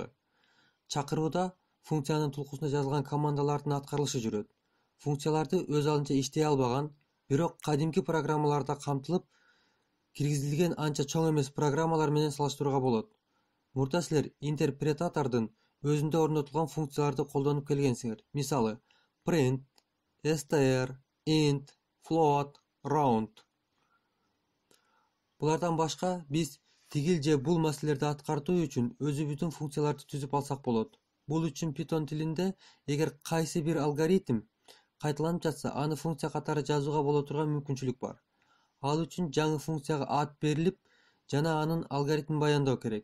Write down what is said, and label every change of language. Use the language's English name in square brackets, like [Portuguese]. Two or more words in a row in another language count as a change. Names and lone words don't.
[Kyrgyz] Чакырууда функциянын тулкусунда жазылган командалардын аткарылышы жүрөт. Функцияларды өз алдынча иштей албаган, бирок кадимки программаларда камтылып киргизилген анча чоң эмес программалар менен салыштырууга болот. Мурда силер интерпретатордун өзүндө орнотулган функцияларды колдонуп келгенсиңер. Мисалы, print, str, int, float, round. Булардан башка биз тигил же бул маселелерди аткартуу үчүн өзүбүздүн функцияларды түзүп алсак болот. Бул үчүн Python тилинде эгер кайсы бир алгоритм кайталанып жатса, аны функция катары жазууга боло турган мүмкүнчүлүк бар. Ал үчүн жаңы функцияга ат берилип, жана анын алгоритмин баяндоо керек.